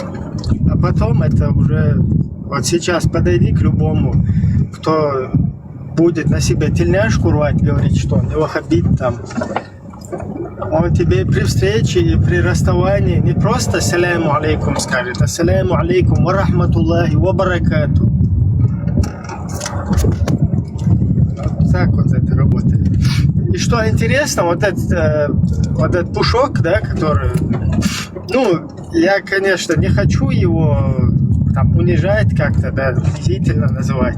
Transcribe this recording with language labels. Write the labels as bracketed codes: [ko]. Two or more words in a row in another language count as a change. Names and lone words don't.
[ru] А потом это уже... Вот сейчас подойди к любому, кто будет на себе тельняшку рвать, говорить, что он не ваххабит там. Он тебе при встрече и при расставании не просто [ar] السلام عليكم [ru] скажет, а [ar] السلام عليكم ورحمة الله وبركاته. [ru] Вот так вот это работает. И что интересно, вот этот Пушок, да, который... Ну, я, конечно, не хочу его там унижать как-то, да, унизительно называть.